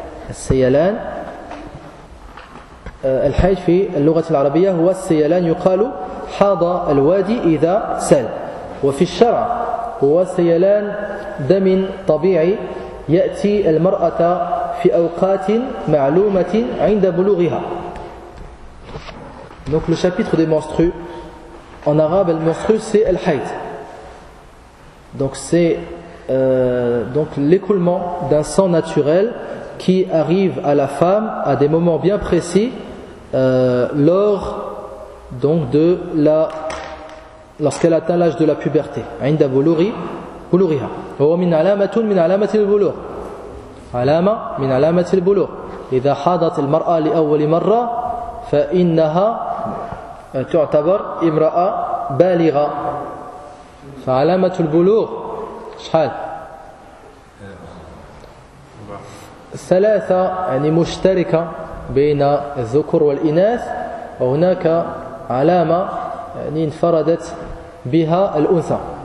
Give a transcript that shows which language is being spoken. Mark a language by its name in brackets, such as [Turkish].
[Arabic] السيلان الحيض في اللغة العربية هو السيلان يقال حاض الوادي إذا سال. وفي الشرع هو سيلان دم طبيعي يأتي المرأة في أوقات معلومة عند بلوغها. [French] Donc le chapitre des menstrues, en arabe, le menstrue c'est al-hayd. Donc c'est donc l'écoulement d'un sang naturel qui arrive à la femme à des moments bien précis lors donc de la lorsqu'elle atteint l'âge de la puberté. [Arabic] عند بلوغ بلوغها. هو من علامة من علامة البلوغ. علامة من علامة البلوغ. إذا حاضت المرأة لأول مرة فإنها تعتبر امرأة بالغة. فعلامة البلوغ شحال؟ ثلاثة يعني مشتركة بين الذكور والإناث، وهناك علامة يعني انفردت بها الأنثى.